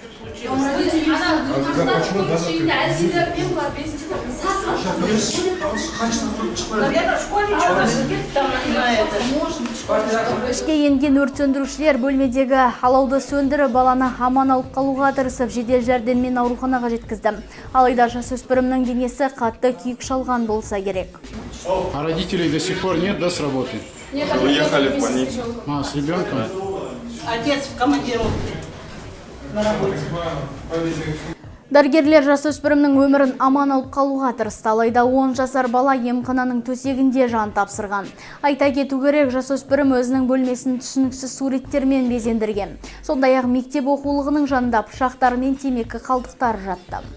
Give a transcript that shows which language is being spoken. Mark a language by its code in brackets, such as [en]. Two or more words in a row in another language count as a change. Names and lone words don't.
[kk] Ішке енген өрт сөндірушілер бөлмедегі алауды сөндіріп, баланы аман алып қалуға тырысып, жедел жәрдеммен ауруханаға жеткізді. Алайда жасөспірімнің денесі қатты күйік шалған болса керек. [ru] А родителей до сих пор нет, да, с работы? Нет, уехали в больницу. А, с ребенком? Отец в командировке на работе. [kk] Дәрігерлер жасөспірімнің өмірін аман алып қалуға тырысты. Алайда 10 жасар бала емхананың төсегінде жан тапсырған. Айта кету керек, жасөспірім өзінің бөлмесін түсініксіз суреттермен безендірген. Сондай-ақ мектеп оқулығының жанында пышақтар мен темекі қалдықтары жатты.